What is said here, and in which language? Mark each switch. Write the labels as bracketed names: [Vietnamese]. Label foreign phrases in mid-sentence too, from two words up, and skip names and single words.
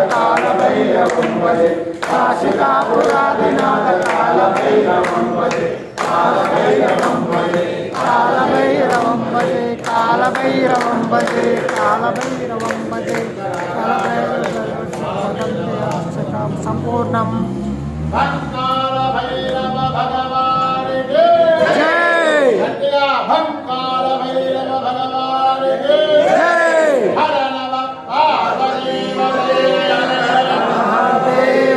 [Sanskrit] कालभैरवं भजे काशिकापुरादिनाथ कालभैरवं भजे कालभैरवं भजे कालभैरवं भजे कालभैरवं भजे कालभैरवं भजे कालभैरवं పూర్ణం. [Telugu] భంకార భైరవ భగవానికి జై గట్టిగా భంకార భైరవ భగవానికి జై [Sanskrit] హర నమ పార్వతీపతయే మహాదేవ